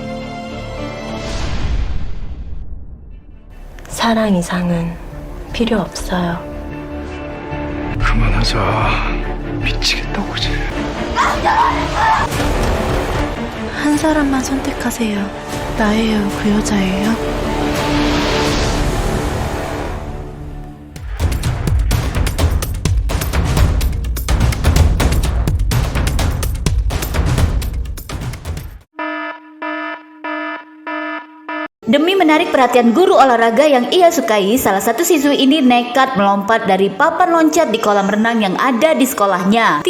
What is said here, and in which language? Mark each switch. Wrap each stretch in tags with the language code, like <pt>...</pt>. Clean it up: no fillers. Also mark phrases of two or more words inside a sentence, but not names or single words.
<ko>사랑 이상은 필요 없어요. 그만하자. 미치겠다고 이제. 한 사람만 선택하세요. 나예요, 그 여자예요?</ko> <id>Demi menarik perhatian guru olahraga yang ia sukai, salah satu siswi ini nekat melompat dari papan loncat di kolam renang yang ada di sekolahnya.</id>